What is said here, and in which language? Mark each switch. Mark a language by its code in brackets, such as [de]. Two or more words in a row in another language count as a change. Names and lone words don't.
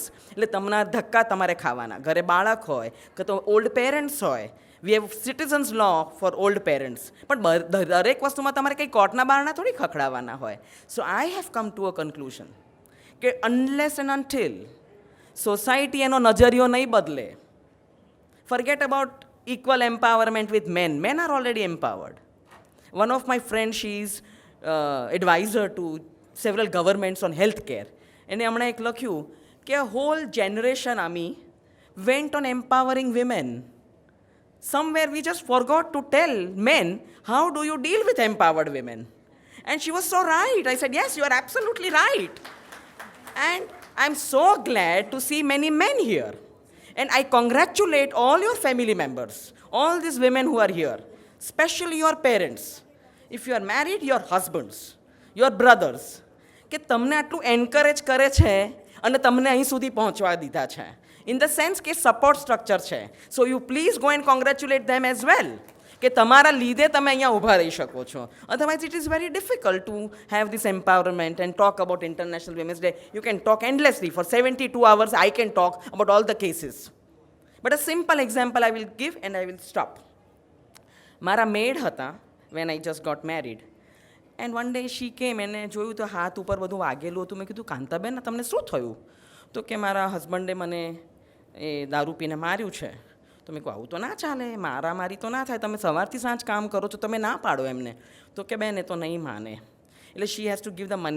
[gu] એટલે તમને ધક્કા તમારે ખાવાના. ઘરે બાળક હોય કે તો [en] old parents [gu] હોય. [en] We have citizens law for old parents. [gu] પણ દરેક વસ્તુમાં તમારે કંઈ કોર્ટના બારણા થોડી ખખડાવવાના હોય. [en] So I have come to a conclusion કે unless and until society [gu] એનો નજરિયો નહીં બદલે, [en] forget about equal empowerment with men. Men are already empowered. One of my friends, she is advisor to several governments on healthcare. [gu] એને હમણાં એક લખ્યું કે [en] a whole generation, Ami, went on empowering women. Somewhere we just forgot to tell men, how do you deal with empowered women? And she was so right. I said, yes, you are absolutely right. And I'm so glad to see many men here. And I congratulate all your family members, all these women who are here, especially your parents. If you are married, your husbands, your brothers, [gu] કે તમને આટલું એન્કરેજ કરે છે અને તમને અહીં સુધી પહોંચવા દીધા છે. [en] in the sense કે support structure છે. So you please go and congratulate them as well. [gu] કે તમારા લીધે તમે અહીંયા ઊભા રહી શકો છો. [en] Otherwise it is very difficult to have this empowerment and talk about International Women's Day. You can talk endlessly for 72 hours. I can talk about all the cases. But a simple example I will give and I will stop. [gu] મારા મેડ હતા [en] when I just got married. And one day she came and [gu] જોયું તો હાથ ઉપર બધું વાગેલું હતું. મેં કીધું કાંતાબેન તમને શું થયું? તો કે મારા હસબન્ડે મને એ દારૂ પીને માર્યું છે. તો મેં કહું આવું તો ના ચાલે, મારામારી તો ના થાય, તમે સવારથી સાંજ કામ કરો છો, તમે ના પાડો એમને. તો કે બેન એ તો નહીં માને. એટલે [en] she has to give the money.